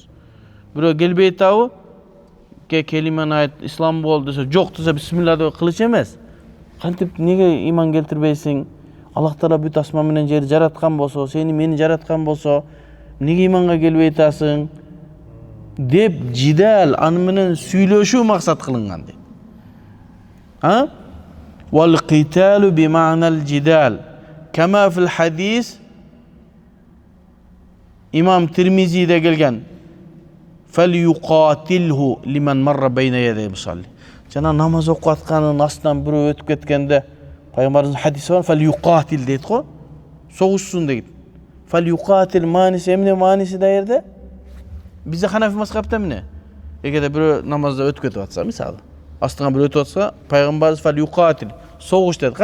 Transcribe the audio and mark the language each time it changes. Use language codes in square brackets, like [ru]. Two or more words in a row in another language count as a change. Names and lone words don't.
[ky] Бирөө келбей атабы? Келимени айт, ислам бол десе, жок десе бисмилла деп кылыш эмес. Кантип неге иман келтирбейсиң? [ar] الله تعالى [ky] бүт асман менен жерди жараткан болсо, сени мени жараткан болсо, неге иманга келбей атасың? Деп жидал аны менен сүйлөшүү максат кылынган дейт. [ar] والقتال بمعنى الجدال. كما في الحديث [ky] имам Тирмизиде келген [ar] فَلْيُقَاتِلْهُ لِمَنْ مَرَّ بَيْنَ يَدَيْهِ مُصَلِّ. [ky] Жана намаз окуп атканын астынан бирөө өтүп кеткенде пайгамбарыбыздын хадиси бар, فَلْيُقَاتِل дейт го. Согушсун дейт. فَلْيُقَاتِل мааниси эмне мааниси да жерде? Бизде Ханафи мазхабта эмне? Эгерде бирөө намазда өтүп кетип атса, мисалы, астынан бирөө өтүп атса, пайгамбарыбыз فَلْيُقَاتِل согуш дейт.